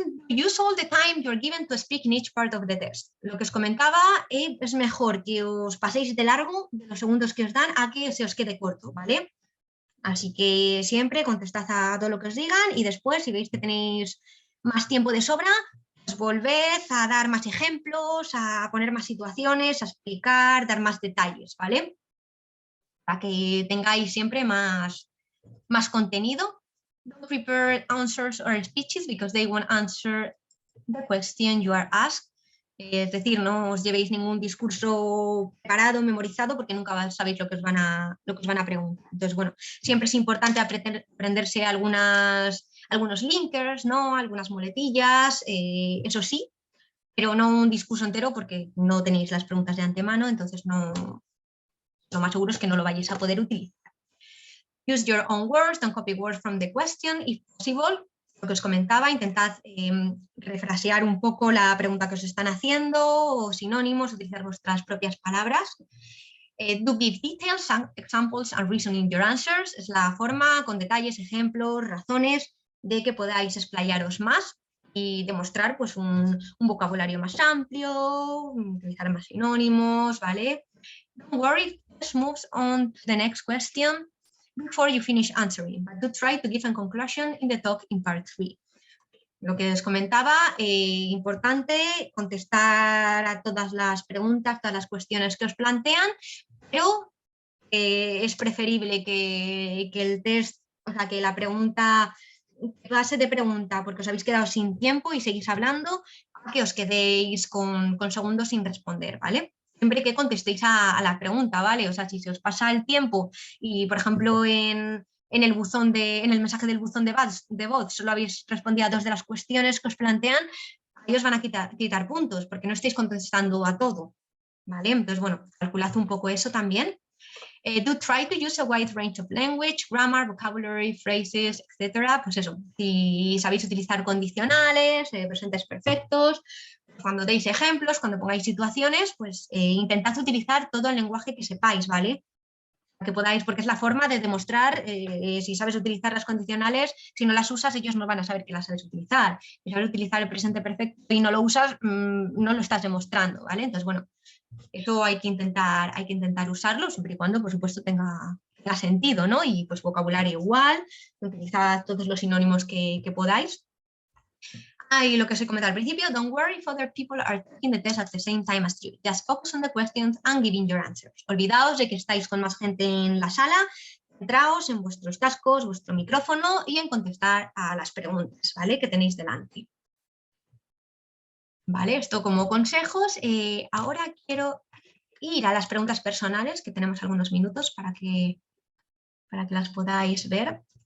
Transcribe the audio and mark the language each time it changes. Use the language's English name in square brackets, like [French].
[English] Use all the time you're given to speak in each part of the test. [Spanish] Lo que os comentaba, es mejor que os paséis de largo de los segundos que os dan a que se os quede corto, ¿vale? Así que siempre contestad a todo lo que os digan y después, si veis que tenéis más tiempo de sobra, pues volved a dar más ejemplos, a poner más situaciones, a explicar, dar más detalles, ¿vale? Para que tengáis siempre más contenido. [English] Don't prepare answers or speeches because they won't answer the question you are asked. [Spanish] Es decir, no os llevéis ningún discurso preparado, memorizado, porque nunca sabéis lo que os van a preguntar. Entonces, bueno, siempre es importante aprenderse algunos linkers, ¿no? Algunas muletillas, eso sí, pero no un discurso entero porque no tenéis las preguntas de antemano, entonces no, lo más seguro es que no lo vayáis a poder utilizar. [English] Use your own words, don't copy words from the question, if possible. [Spanish] Lo que os comentaba, intentad refrasear un poco la pregunta que os están haciendo, o sinónimos, utilizar vuestras propias palabras. [English] Do give details, examples and reasoning your answers. [Spanish] Es la forma con detalles, ejemplos, razones de que podáis explayaros más y demostrar pues un vocabulario más amplio, utilizar más sinónimos, ¿vale? [English] Don't worry, just move on to the next question before you finish answering, but do try to give a conclusion in the talk in part 3. [Spanish] lo que os comentaba, importante contestar a todas las preguntas, todas las cuestiones que os plantean, pero es preferible que el test, o sea, que la pregunta, clase de pregunta, porque os habéis quedado sin tiempo y seguís hablando, que os quedéis con segundos sin responder, ¿vale? Siempre que contestéis a la pregunta, ¿vale? O sea, si se os pasa el tiempo y, por ejemplo, en el mensaje del buzón de voz solo habéis respondido a 2 de las cuestiones que os plantean, ellos van a quitar puntos porque no estáis contestando a todo, ¿vale? Entonces, bueno, calculad un poco eso también. [English] Do try to use a wide range of language, grammar, vocabulary, phrases, etc. [Spanish] Pues eso, si sabéis utilizar condicionales, presentes perfectos, cuando deis ejemplos, cuando pongáis situaciones, pues intentad utilizar todo el lenguaje que sepáis, ¿vale? Que podáis, porque es la forma de demostrar si sabes utilizar las condicionales, si no las usas, ellos no van a saber que las sabes utilizar. Si sabes utilizar el presente perfecto y no lo usas, no lo estás demostrando, ¿vale? Entonces, bueno, eso hay que intentar usarlo, siempre y cuando, por supuesto, tenga sentido, ¿no? Y pues vocabulario igual, utilizad todos los sinónimos que podáis. Y lo que os he comentado al principio, [English] don't worry if other people are taking the test at the same time as you. Just focus on the questions and giving your answers. [Spanish] Olvidaos de que estáis con más gente en la sala, centraos en vuestros cascos, vuestro micrófono y en contestar a las preguntas, ¿vale? Que tenéis delante. Vale, esto como consejos. Ahora quiero ir a las preguntas personales, que tenemos algunos minutos para que las podáis ver.